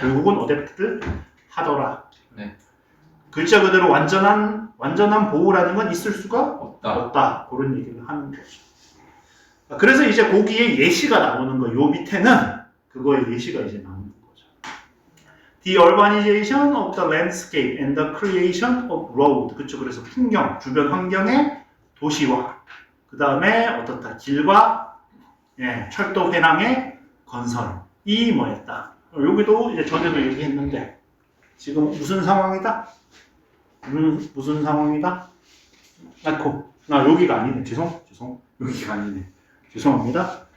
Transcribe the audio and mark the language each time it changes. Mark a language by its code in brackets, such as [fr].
[ko] 결국은 어댑트를 하더라. 네. 글자 그대로 완전한 보호라는 건 있을 수가 없다. 없다. 그런 얘기를 하는 거죠. 그래서 이제 거기에 예시가 나오는 거. 요 밑에는 그거의 예시가 이제 나오는 거죠. [en] The urbanization of the landscape and the creation of road. [ko] 그렇죠. 그래서 풍경, 주변 환경의 도시화. 그 다음에 어떻다. 길과 철도 회랑의 건설이 뭐였다. 여기도 이제 전에도 얘기했는데 지금 무슨 상황이다? 무슨 상황이다? 여기가 아니네. 죄송. 여기가 아니네. 죄송합니다.